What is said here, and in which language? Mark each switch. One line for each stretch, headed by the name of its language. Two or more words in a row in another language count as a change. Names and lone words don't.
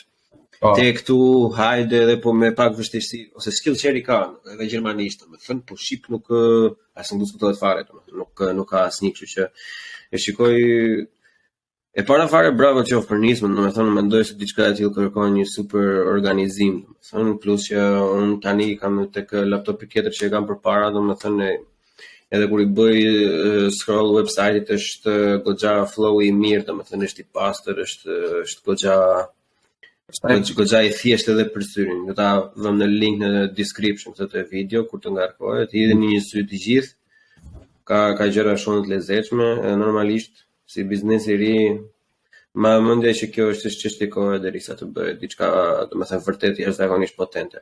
Albanian: Te këtu hajde edhe po me pak vështirësi, ose Skillshare ka edhe gjermanisht, domethënë, po shqip nuk as nuk diskutohet fare, domethënë, nuk ka asnjë, kështu që e shikoj. E para fare bravo qoftë për nismën, domethënë mendoj se diçka e tillë kërkon një super organizim, domethënë plus që unë tani kam tek laptopi tjetër që e kam përpara, domethënë edhe kur i bëj
English: scroll website-it
Albanian: është goxha flow i mirë, domethënë është i pastër, është goxha i thjeshtë edhe për syrin. Do ta vëm në link në description këtë video kur të ngarkohet, i dheni një sy të gjithë. Ka gjëra shumë të lezetshme, normalisht si biznes i ri Ma mendoj që kjo është çështje kohe derisa të bëhet diçka, domethënë vërtet jashtëzakonisht potente.